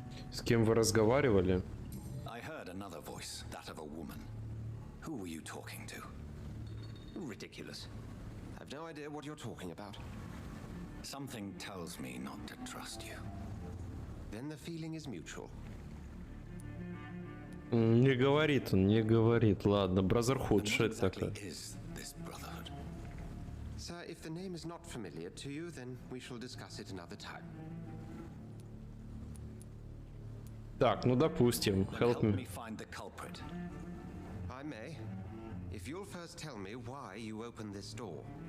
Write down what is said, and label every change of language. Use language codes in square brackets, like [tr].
[ru] С кем вы разговаривали? [en] I heard another voice, that of a woman. Who were you talking to? Ridiculous. I've no idea what you're talking about. Something tells me not to trust you. then the feeling is mutual. [ru] Не говорит он, не говорит. Ладно, Brotherhood, что это такое? [en] Is this brotherhood? Sir, if the name is not familiar to you, then we shall discuss it another time. [ru] Так, ну допустим. [en] Help Help me. me find the culprit. I may, if you'll first tell me why you opened this door.